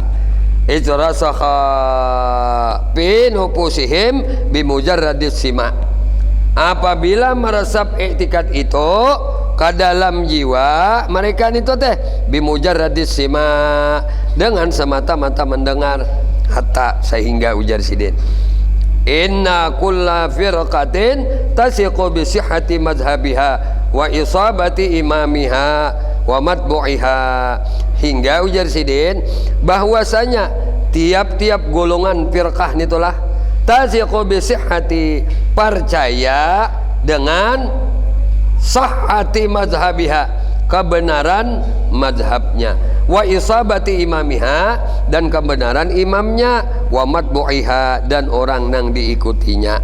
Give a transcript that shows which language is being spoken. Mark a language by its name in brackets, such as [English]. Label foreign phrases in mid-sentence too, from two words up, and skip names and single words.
[Arabic] إذا رسخ في نفوسهم بمجرد السماع', [Indonesian] apabila meresap i'tikad itu ke dalam jiwa mereka itu teh bimujarradis sima, dengan semata-mata mendengar, hatta sehingga [Banjar] ujar sidin [Arabic] إن كل فرقة تثق بصحة مذهبها وإصابة إمامها ومتبوعها, [Indonesian] hingga [Banjar] ujar sidin [Indonesian] bahwasanya tiap-tiap golongan firqah nitulah [Arabic] تثق بصحة, [Indonesian] percaya dengan [Arabic] صحة مذهبها, [Indonesian] kebenaran madhabnya, [Arabic] وإصابة إمامها, [Indonesian] dan kebenaran imamnya, [Arabic] ومتبوعها, [Indonesian] dan orang yang diikutinya.